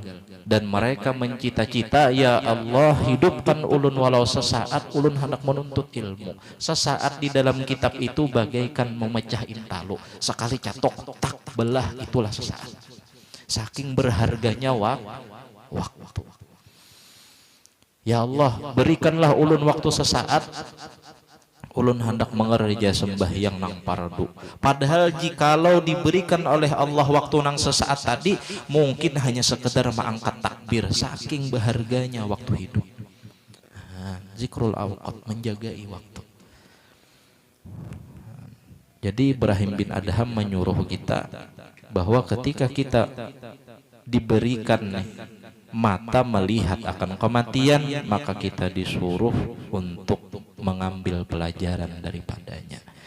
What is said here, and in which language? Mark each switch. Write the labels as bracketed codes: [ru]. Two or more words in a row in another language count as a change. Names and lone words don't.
[id] Dan mereka mencita-cita, ya Allah hidupkan ulun walau sesaat, ulun hendak menuntut ilmu. Sesaat di dalam kitab itu bagaikan memecah intalu. Sekali catok tak belah, itulah sesaat. Saking berharganya waktu. Ya Allah berikanlah ulun waktu sesaat, ulun hendak mengerja sembahyang nang pardu. Padahal jikalau diberikan oleh Allah waktu nang sesaat tadi, mungkin hanya sekedar mengangkat takbir. Saking berharganya waktu hidup. [ar] ذكر الأوقات, [id] menjagai waktu. Jadi Ibrahim bin Adham menyuruh kita bahwa ketika kita diberikan mata melihat akan kematian, maka kita disuruh untuk mengambil pelajaran daripadanya.